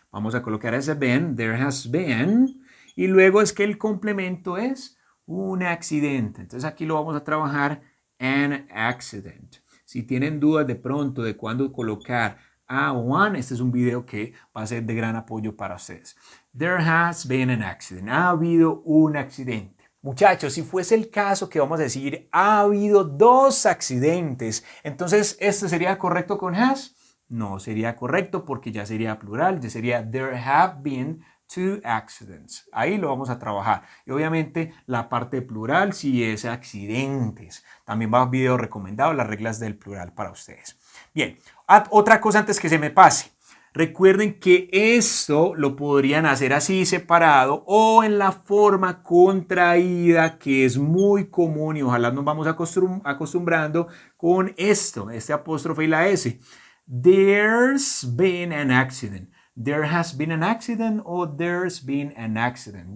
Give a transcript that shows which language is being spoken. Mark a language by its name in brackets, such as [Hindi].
[Spanish] Vamos a colocar ese been, [English] there has been. [Spanish] Y luego es que el complemento es un accidente. Entonces, aquí lo vamos a trabajar [English] an accident. [Spanish] Si tienen dudas de pronto de cuándo colocar one, este es un video que va a ser de gran apoyo para ustedes. [English] There has been an accident. [Spanish] Ha habido un accidente. Muchachos, si fuese el caso que vamos a decir ha habido dos accidentes, entonces ¿este sería correcto con has? No sería correcto porque ya sería plural, ya sería [English] there have been two accidents. [Spanish] Ahí lo vamos a trabajar. Y obviamente la parte plural si es accidentes. También va un video recomendado, las reglas del plural para ustedes. Bien, otra cosa antes que se me pase. Recuerden que esto lo podrían hacer así separado o en la forma contraída, que es muy común y ojalá nos vamos acostumbrando con esto, este apóstrofe y la S. [English] There's been an accident. There has been an accident o there's been an accident.